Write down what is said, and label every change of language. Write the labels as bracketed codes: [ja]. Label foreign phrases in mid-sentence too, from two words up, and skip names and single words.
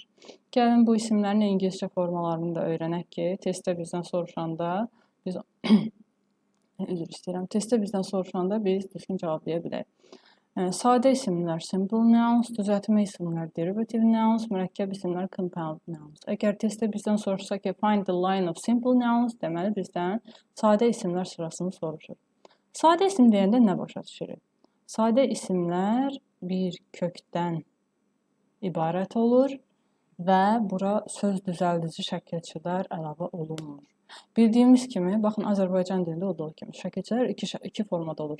[az] Gəlin bu isimlərin ingiliscə formalarını da öyrənək ki, testdə bizdən soruşanda biz testdə bizdən soruşanda biz düzgün cavablaya bilək. Sadə isimlər [en] simple nouns, [az] düzəltmə isimlər [en] derivative nouns, [az] mürəkkəb isimlər [en] compound nouns. [az] Əgər testdə bizdən soruşsa ki, [en] find the line of simple nouns, [az] deməli bizdən sadə isimlər sırasını soruşur. Sadə isim deyəndə nə başa düşürük? Sadə isimlər bir kökdən ibarət olur və bura söz düzəldici şəkilçilər əlavə olunmur. Bildiyimiz kimi, baxın Azərbaycan dilində olduğu kimi şəkilçilər iki formada olur.